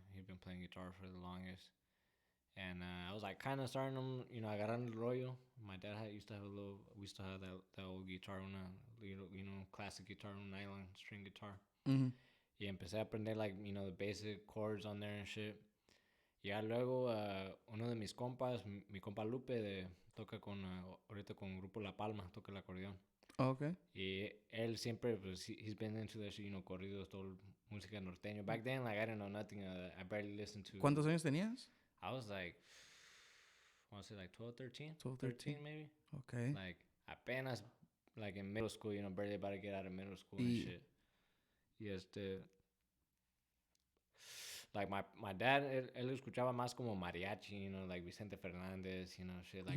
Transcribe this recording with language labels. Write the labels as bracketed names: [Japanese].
[English] He'd been playing guitar for the longest. And I was like kind of starting them, [Spanish] agarrando el rollo. [English] My dad used to have we used to have that old guitar, classic guitar, un nylon string guitar. Mm-hmm. [Spanish] Y empecé a aprender [English] like, the basic chords on there and shit. [Spanish] Y ya luego uno de mis compas, mi compa Lupe, toca ahorita con el grupo La Palma, toca el acordeón. [English] Okay. [Spanish] Y él siempre, pues, [English] he's been into that shit, [Spanish] corridos, todo música norteño. [English] Back then, like, I didn't know nothing. I barely listened to... [Spanish] ¿Cuántos años tenías? [English] I was like, I want to say like 12, 13? 12, 13 maybe. Okay. Like, apenas, like, in middle school, barely about to get out of middle school and shit. [Spanish] Y [English] like, my dad, [Spanish] él escuchaba más como mariachi, like Vicente Fernández, shit like